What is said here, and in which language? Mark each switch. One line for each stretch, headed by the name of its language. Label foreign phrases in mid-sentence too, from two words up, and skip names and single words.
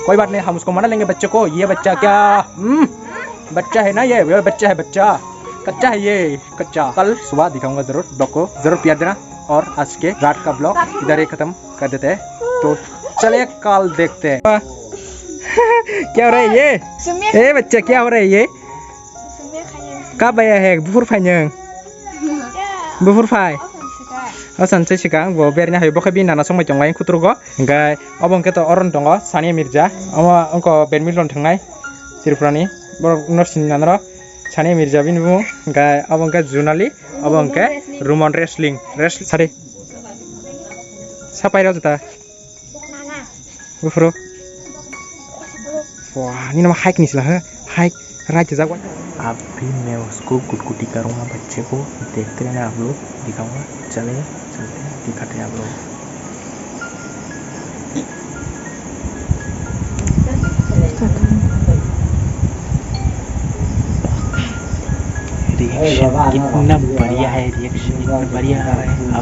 Hindi: कोई बात नहीं हम उसको मना लेंगे बच्चे को। ये बच्चा क्या बच्चा है ना, ये बच्चा है, बच्चा कच्चा है, ये कच्चा। कल सुबह दिखाऊंगा जरूर। ब्लॉग को जरूर प्यार देना। और आज के रात का ब्लॉग इधर ही खत्म कर देते हैं। तो चलिए कल देखते हैं क्या हो रहा है ये बच्चा क्या हो रहा है ये कब आया
Bodo: है बुफुर फाइनों बुफुर फाइ सानसे सिगां वो बेरनो हायो बखै बिनाना संबाय दंलाय खुथ्रुगो ओमफ्राय अब अंके तो अरन दङ सानिया मिर्जा अंको बेडमिन्टन थांनाय त्रिपुरानि नर्सिं नानर सानिया मिर्जा बिनि बुङो ओमफ्राय अब अंके जुनालि अब अंके रुमन रेसलिं सारे सापायराव जुता गुफुरो वाह नि नामा हाइक निसला हो हाइक राइट जागोन।
Hindi: अभी मैं उसको गुटगुटी करूँगा बच्चे को। देखते रहना आप लोग, दिखाऊंगा। चले चलते हैं दिखाते हैं आप लोग। रिएक्शन कितना बढ़िया है, रिएक्शन इतना बढ़िया आ रहा है।